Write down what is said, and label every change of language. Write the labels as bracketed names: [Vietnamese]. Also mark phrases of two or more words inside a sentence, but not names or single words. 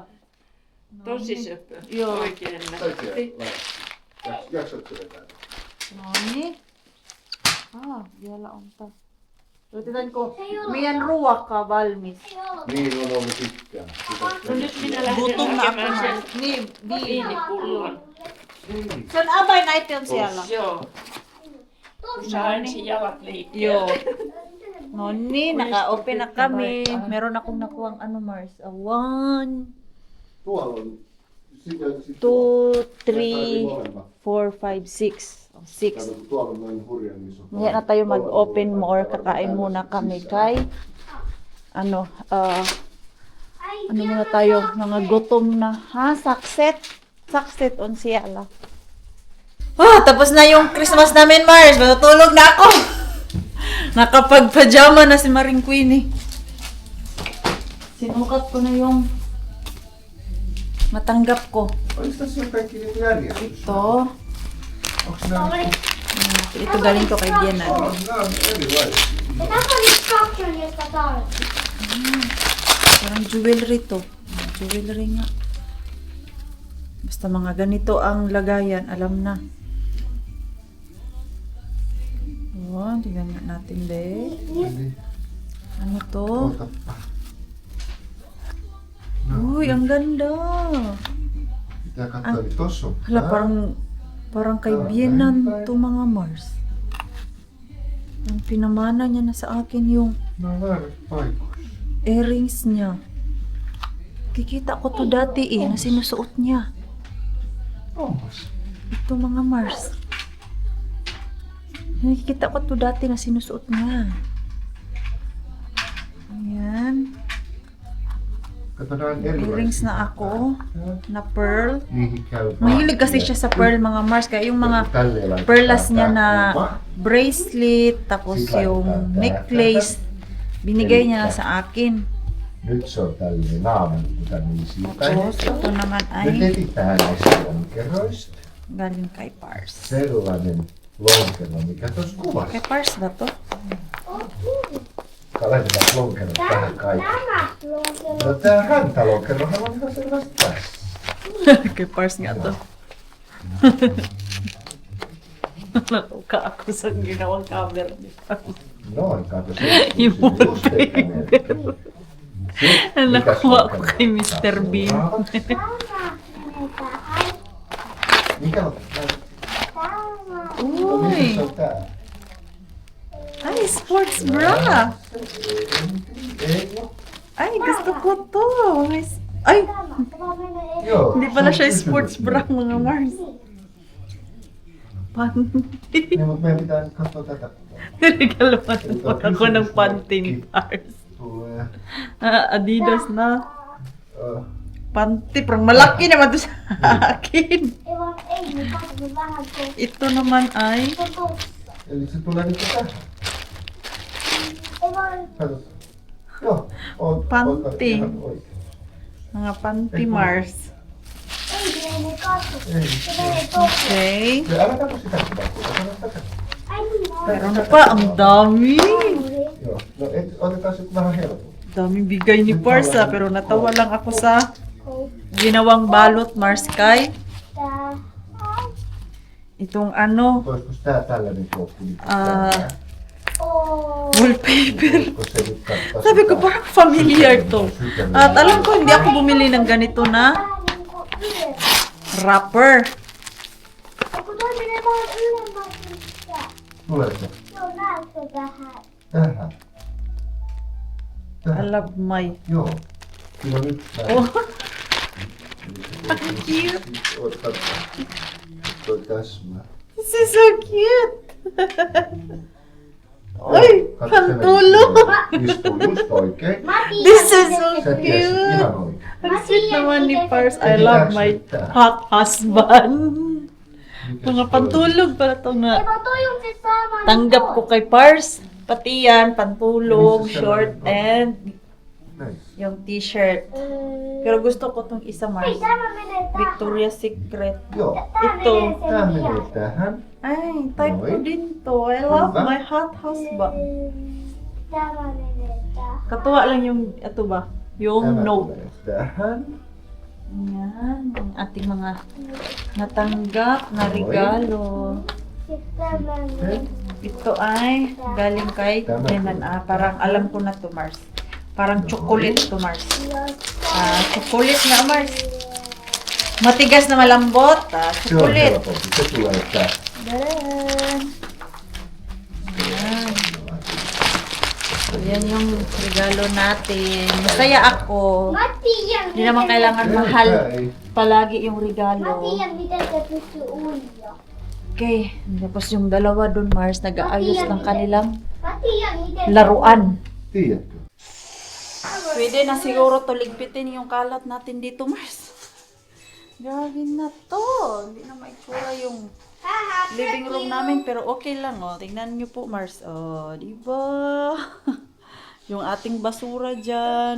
[Finnish] Tosi söpö. Joo. Oikein nätti. Jaksatko vetää? No niin. Vielä on taas. Yritetäänkö meidän ruokaa valmis? Niin on ollut pitkään. No nyt minä lähden [Filipino] Gutom na ako. [Finnish] hakemaan sen Niin, viinipullon. Sen [Filipino] abay natin [Finnish] siellä. Joo. Kun saa ensin jalat liikkeelle. Joo. No niin, [Filipino] naka-open na kami. Meron akong nakuhang ano Mars. [Finnish] 1, Tuolla on. 2, 3, 4, 5, 6. 6. Tuolla on noin hurjan iso. [Filipino] Ngayon na tayo mag-open more. Kakain muna kami kay ano muna tayo, mga gutom na. Ha? [Finnish] Sakset? Sakset on siyala. [Filipino] Tapos na yung Christmas namin, Mars. Matutulog na ako. Nakapag-pajama na si Maring Queenie. Sinukat ko na yung matanggap ko. [Finnish] Oliko tässä jo kaikki niinku järjestys? [Filipino] Ito. [Finnish] Onks nää? [Filipino] Ito galing ko kay Diana. [Finnish] Nää on erilaisia. Ja tässä on instruction, josta tarvitsee. [Filipino] Parang jewelry to. Jewelry nga. Basta mga ganito ang lagayan, alam na. Tingnan nga natin, be. [Finnish] Eli [Filipino] Ano to? [Finnish] otappa. [Filipino] Uy, ang ganda. [Finnish] Pitää katsoa, eli tossa on [Filipino] Hala, [Finnish] tää. [Filipino] parang kay Bienan to mga Mars. Ang pinamana niya na sa akin yung [Finnish] Nää on väärät paikoissa. [Filipino] earrings niya. Kikita ko to dati na sinusuot niya. [Finnish] Onpas. [Filipino] Ito mga Mars. Nakikita ko to dati na sinusuot niya. Ayan. [Finnish] Kato, nää on erilaisia. [Filipino] Earrings na ako. Na pearl. [Finnish] Niihin käy [Filipino] Mahilig kasi siya sa pearl mga Mars. Kaya yung mga [Finnish] Tälleen laitetaan [Filipino] pearlas niya [Finnish] tää [Filipino] na [Finnish] kuva. [Filipino] bracelet, tapos [Finnish] Sit laitetaan [Filipino] yung [Finnish] tää [Filipino] necklace, binigay niya na sa akin. [Finnish] Nyt se on tälleen naaman niin [Filipino] Tapos ito naman [Finnish] Nyt [Filipino] ay [Finnish] etsitään näistä lonkeroista [Filipino] galing kay Pars. [Finnish] sellainen lonkero, mikä tuossa kuvassa. [Filipino] Kay Pars ba to? [Finnish] Laitetaan lonkerot tähän kaikki. Tämä lonkero. No tää rantalonkerohan on ihan selvästi tässä. [Filipino] Kay Pars nga to. Natuka ako sa ginawang cover ni Pars. [Finnish] Noin, kato se. [Filipino] Yung [Finnish] Just eikä merkki. [Filipino] Nakuha ko kay Mr. Bean. [Finnish] Tämä menee tähän. Mikä on? Tämä. Uy! Missä se on tää? [English] Ay, sports bra! [Finnish] Ei oo. [Filipino] Ay, gusto ko to! Ay, [Finnish] Tämä menee Joo. [Filipino] hindi pala [Finnish] se on [Filipino] siya [English] sports bra [Finnish] kysymys. [Filipino] mga Mars. Panty. [Finnish] Niin, mutta meidän pitää nyt katsoa tätä. [Filipino] Regaloan ako ng panty ni Pars. [Finnish] Tulee. [Filipino] Adidas na. Uh, Panty, parang malaki naman to sa akin. [Finnish] Ei vaan, ei, niin katso vähän tuossa. [Filipino] Ito naman ay [Finnish] Tuossa. eli se tulee nyt tähän. Ei vaan, Kato. Joo. On, Pantti. ihan oikein. [Filipino] mga panty Mars. [Finnish] ei mene katso. Ei. Se menee tuossa. Okay. Ja älä katso sitä kuvaa, kun katso tätä. Ai niin, [Filipino] Meron pa, ang dami. [Finnish] Joo. No otetaan sitten vähän helpommin. [Filipino] Daming bigay ni Pars pero natawa lang ako sa ginawang balot Mars kay. [Finnish] Tää. [Filipino] Itong ano, [Finnish] Olisiko tää tällainen koppi? Nyt Ah. [Filipino] Oo. wallpaper. [Finnish] Olisiko se nyt kattaa [Filipino] Sabi ko [Finnish] sitä? [Filipino] parang familiar to. At alam ko hindi ako bumili ng ganito na [Finnish] Vähän niinku ylemmäs. [Filipino] wrapper. [Finnish] Ja kun toi menee vaan ylemmäs, niin tää. Tulee se. Joo, näetkö vähän? Tähän. [English] I [Finnish] Tähän. [English] love my. [Finnish] Joo. Kyllä nyt näin. [English] Oh, cute. [Finnish] Ota toi täsmää. [English] This is so cute. [Finnish] Oi, Katso, se meni [Filipino] pantulog. [Finnish] silleen. Istuu just oikein. Mä tiedän, [English] This is [Finnish] miten [English] so [Finnish] se Sä tiesit [English] cute. [Finnish] ihan oikein. [Filipino] Ang sweet naman ni Pars. I Hindi [English] love tax my [Finnish] tää. [English] hot husband. [Finnish] Mikäs [Filipino] Mga [Finnish] toi? [Filipino] pantulog para to nga. [Finnish] Ei vaan toi on se sama. [Filipino] Tanggap ko kay Pars. Pati yan, pantulog, [Finnish] Missä se [Filipino] short, [Finnish] on? [Filipino] and [Finnish] Näin. [Filipino] yung t-shirt. Pero gusto ko tong isa [Finnish] Ei, [Filipino] Mars. [Finnish] tämä menee tähän. [Filipino] Victoria's Secret. [Finnish] Joo. Tää [Filipino] Ito. [Finnish] menee Tää sen menee liian. tähän. [Filipino] Ay, type ko [Finnish] Noin. [Filipino] din to. [English] I love [Filipino] Diba? [English] my hot husband. [Finnish] Tämä menee tähän. [Filipino] Katuwa lang yung, ito ba? Yung [Finnish] Tämä [Filipino] note. [Finnish] tulee tähän. [Filipino] Yan, yung ating mga natanggap na regalo. [Finnish] Sitten tämä menee. [Filipino] Ito ay galing kay Eman. Parang alam ko na to, Mars. Parang chocolate to, Mars. Chocolate nga, Mars. Matigas na malambot. [Finnish] Se on [Filipino] Chocolate. [Finnish] helpompi. Se tulee tähän. [Filipino] Then, ayan. Ayan yung regalo natin. Masaya ako. [Finnish] Mä tiedän, [Filipino] Hindi naman kailangan mahal palagi yung [Finnish] Mä [Filipino] regalo. [Finnish] tiedän, miten se pystyy uida. [Filipino] Okay. Tapos yung dalawa dun, Mars, nag-aayos ng kanilang [Finnish] Mä tiedän, miten [Filipino] laruan. [Finnish] Tiedätkö? [Filipino] Pwede na siguro to ligpitin yung kalat natin dito, Mars. Gawin na to. Hindi na maitsura yung [English] living room [Filipino] namin, pero okay lang, oh. Tingnan niyo po, Mars. Oh, di ba? Yung ating basura dyan.